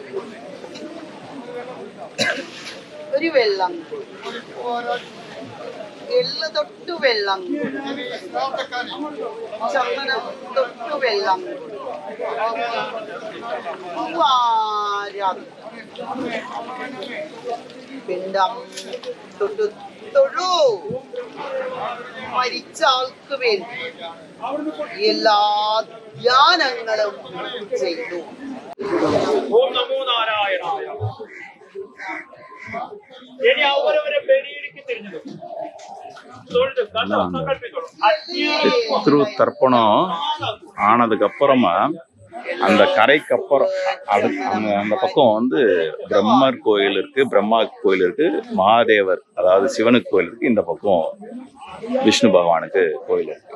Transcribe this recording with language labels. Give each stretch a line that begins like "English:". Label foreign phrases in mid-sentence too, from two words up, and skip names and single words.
Malayalam: ഒരു വെള്ളം, എള്ള് തൊട്ട് വെള്ളം, ചന്ദനം തൊട്ട് വെള്ളം, പിണ്ടം തൊട്ട് തൊഴു. മരിച്ച ആൾക്ക് വേണ്ടി എല്ലാ ധ്യാനങ്ങളും ചെയ്തു. ഓം നമോ നാരായണായ. ഇനി അവരവരെ ബലിയിലേക്ക് തിരിഞ്ഞു
Tamil: பித்ரு தர்ப்பணம் ஆனதுக்கு அப்புறமா அந்த கரைக்கு அப்புறம் அந்த பக்கம் வந்து பிரம்மர் கோயில் இருக்கு, பிரம்மா கோயில் இருக்கு, மகாதேவர் அதாவது சிவனுக்கு கோயில் இருக்கு, இந்த பக்கம் விஷ்ணு பகவானுக்கு கோயில் இருக்கு.